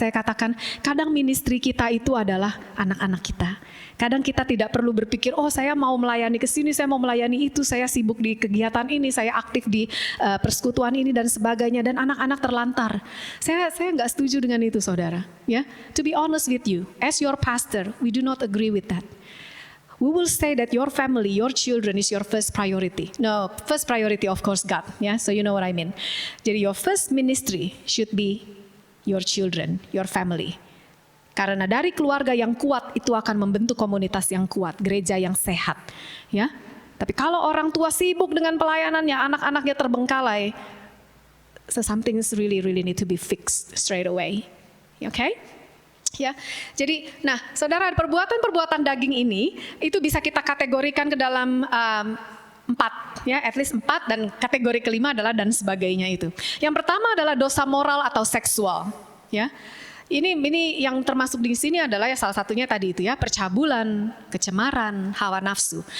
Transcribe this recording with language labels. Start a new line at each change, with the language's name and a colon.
Indonesian: Saya katakan, kadang ministry kita itu adalah anak-anak kita. Kadang kita tidak perlu berpikir, oh saya mau melayani ke sini, saya mau melayani itu, saya sibuk di kegiatan ini, saya aktif di persekutuan ini dan sebagainya, dan anak-anak terlantar. Saya nggak setuju dengan itu, saudara.
English: Ya, to be honest with you, as your pastor, we do not agree with that. We will say that your family, your children is your first priority. No, first priority of course God. Yeah, so you know what I mean.
Indonesian: Jadi
English: your first ministry should be your children, your family.
Indonesian: Karena dari keluarga yang kuat itu akan membentuk komunitas yang kuat, gereja yang sehat. Ya, tapi kalau orang tua sibuk dengan pelayanannya, anak-anaknya terbengkalai,
English: So something is really need to be fixed straight away. Okay?
Indonesian: Ya, jadi, nah, saudara, perbuatan daging ini itu bisa kita kategorikan ke dalam 4, ya,
English: at least 4,
Indonesian: dan kategori kelima adalah dan sebagainya itu. Yang pertama adalah dosa moral atau seksual, ya. Ini yang termasuk di sini adalah ya salah satunya tadi itu ya, percabulan, kecemaran, hawa nafsu.